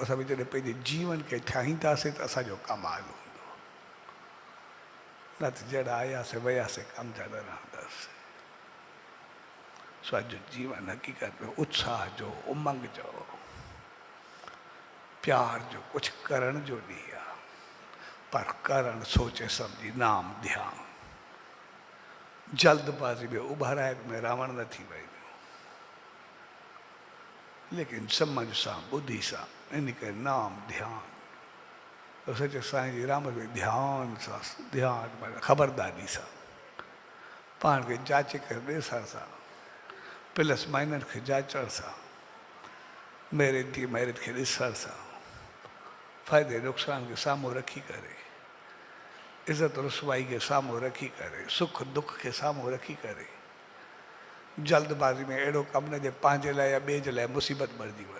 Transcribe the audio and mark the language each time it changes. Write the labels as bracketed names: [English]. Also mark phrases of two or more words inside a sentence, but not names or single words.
[Sindhi] असां बि जॾहिं पंहिंजे जीवन खे ठाहींदासीं त असांजो कमाल हूंदो, न त जॾहिं आयासीं वियासीं कमु जा न रहंदासीं। असांजो जीवन हक़ीक़त में उत्साह जो, उमंग जो, प्यार जो, कुझु करण जो ॾींहुं आहे। पर करण सोचे सम्झी, नाम ध्यान, जल्दबाज़ी में उभाराए में रावण न थी वञे, लेकिन समझ सां, बुद्धि सां, इन करे नाम ध्यान। तो सचे साईं जी राम में ध्यान सां, ध्यान माना ख़बरदारी सां, पाण खे जाचे करे ॾिसण सां, [English] plus minus [Sindhi] खे जाचण सां, मेरिट थी मेरिट खे ॾिसण सां, फ़ाइदे नुक़सान खे साम्हूं रखी करे, इज़त रुसवाई खे साम्हूं रखी करे, सुख दुख खे साम्हूं रखी करे, जल्दबाज़ी में अहिड़ो कमु न जे पंहिंजे लाइ या ॿिए जे लाइ मुसीबत बणिजी वञे।